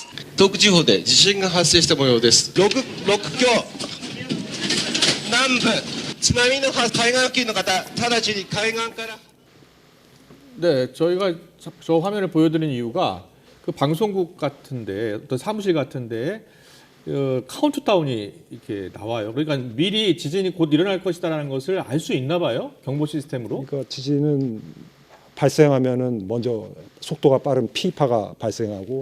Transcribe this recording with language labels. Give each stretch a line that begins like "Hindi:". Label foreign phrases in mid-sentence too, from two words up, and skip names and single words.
Japanese: 東北地方で地震が発生した模様です。6強、南部、津波の海岸付近の方、直ちに海岸から。
Korean: 네, 저희가 저 화면을 보여드린 이유가 그 방송국 같은데 어떤 사무실 같은데 카운트다운이 이렇게 나와요. 그러니까 미리 지진이 곧 일어날 것이다라는 것을 알 수 있나 봐요. 경보 시스템으로. 그러니까 지진은 발생하면은 먼저 속도가 빠른 P파가 발생하고